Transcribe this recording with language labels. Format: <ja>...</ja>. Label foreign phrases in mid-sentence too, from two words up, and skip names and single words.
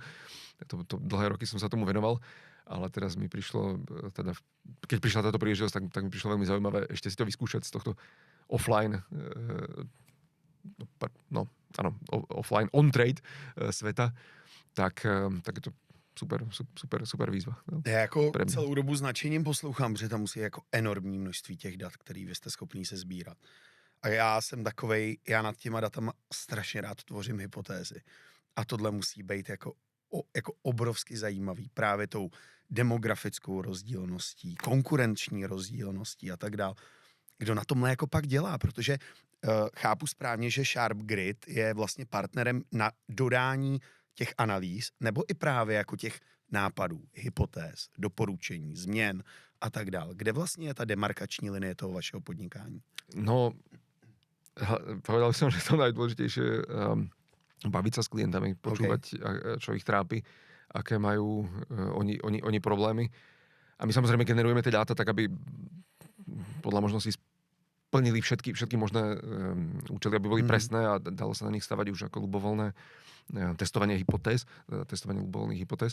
<sk>To dlhé roky som sa tomu venoval, ale teraz mi prišlo, teda, keď prišla táto príležitosť, tak mi prišlo veľmi zaujímavé ešte si to vyskúšať z tohto</sk> <en>offline, offline on-trade</en> <sk>sveta, tak je to super výzva.</sk> <cs>No, já jako celou dobu s nadšením poslouchám, že tam musí jako enormní množství těch dat, který vy jste schopný se sbírat. A já jsem takovej, já nad těma datama strašně rád tvořím hypotézy. A tohle musí být jako obrovsky zajímavý právě tou demografickou rozdílností, konkurenční rozdílností a tak dál. Kdo na tomhle jako pak dělá, protože chápu správně, že Sharp Grid je vlastně partnerem na dodání těch analýz, nebo i právě jako těch nápadů, hypotéz, doporučení, změn a tak dále. Kde vlastně je ta demarkační linie toho vašeho podnikání?</cs> <sk>No, povedal som, že to najdôležitejšie baviť sa s klientami, počúvať, čo ich trápi, aké majú oni problémy. A my samozrejme generujeme tie dáta tak, aby podľa možností splnili všetky možné účely, aby boli presné a dalo sa na nich stavať už ako ľubovoľné testovanie hypotéz, testovanie ľubovoľných hypotéz.</sk>